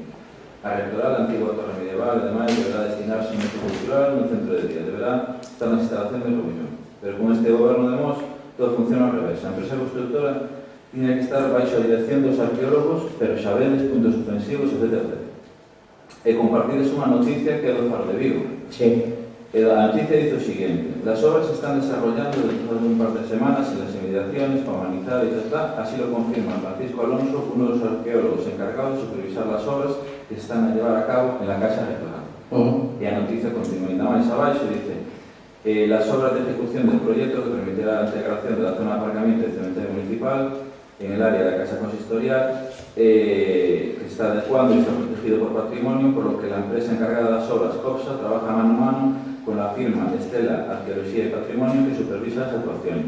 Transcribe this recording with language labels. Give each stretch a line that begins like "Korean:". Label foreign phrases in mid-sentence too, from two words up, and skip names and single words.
Galician: A rectoral da antigua torre medieval, ademais, deberá destinarse un uso cultural no centro de día, deberá estar na instalación de reunión. Pero con este goberno de Mos, todo funciona ao revés. A empresa constructora tiña que estar baixo a dirección dos arqueólogos, pero xa vedes, puntos ofensivos, etc. E compartides unha noticia que é do Faro de Vigo. Sí. E a noticia
Spanish: dice o siguiente: las obras se están desarrollando dentro de un par de semanas en las inmediaciones para humanizar y tal, así lo confirma Francisco Alonso, uno de los arqueólogos encargados de supervisar las obras que se están a llevar a cabo en la Casa Rectoral. Y
Galician: a noticia continúa, ainda máis abaixo,
Spanish: dice las obras de ejecución del proyecto que permitirá la integración de la zona de aparcamiento del cementerio municipal en el área de la Casa Consistorial, que está adecuando y está protegido por patrimonio, por lo que la empresa encargada de las obras, COPSA, trabaja mano a mano con la firma Estela Arqueología y Patrimonio que supervisa las actuaciones.